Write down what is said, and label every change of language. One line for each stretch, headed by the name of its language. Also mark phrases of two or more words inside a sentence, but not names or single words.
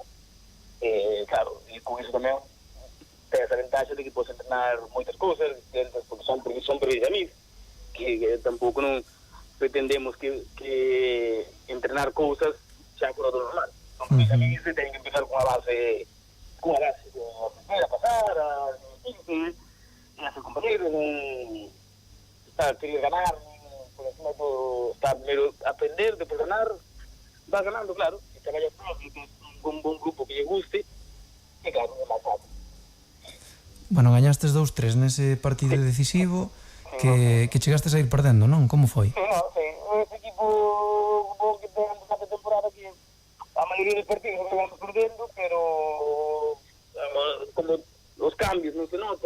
Galician: Claro, e con iso tamén ten esa ventaxa de que podes entrenar moitas cousas, porque son precisamente que tampouco non pretendemos que entrenar cousas xa fora do normal. Son precisamente se ten que empezar con a base
Spanish: de aprender a pasar, a divertirse, a ser compañeros, a querer ganar, por encima de todo, estar primero aprender, después ganar, vas ganando, claro, y te vayas con un buen grupo
Galician: que lle guste, e claro, é máis fácil. Bueno, gañastes 2-3 nese partido decisivo que chegastes a ir perdendo, non? Como foi? Sí, ese equipo que temos esta temporada que a maioría dos partidos non vamos perdendo, pero como os cambios non se notan,